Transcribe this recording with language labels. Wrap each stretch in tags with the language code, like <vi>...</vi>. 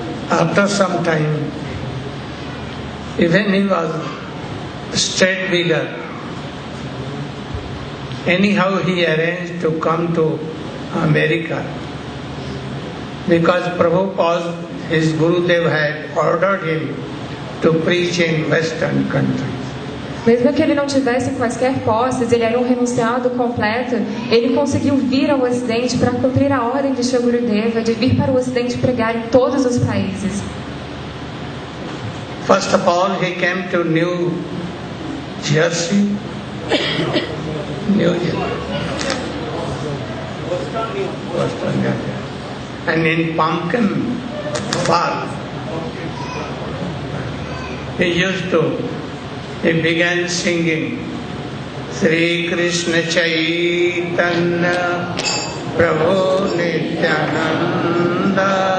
<en>After some time, even he was straight beggar. Anyhow, he arranged to come to America because Prabhupada, his Gurudev, had ordered him to preach in Western countries.</en> <pt>Mesmo que ele não tivesse quaisquer posses, ele era um renunciado completo, ele conseguiu vir ao Ocidente para cumprir a ordem de Shri Gurudeva de vir para o Ocidente pregar em todos os países.</pt> <en>First of all, he came to New Jersey. Boston, and in Pumpkin Park, he began singing Sri Krishna Chaitanya Prabhu Nityananda</en>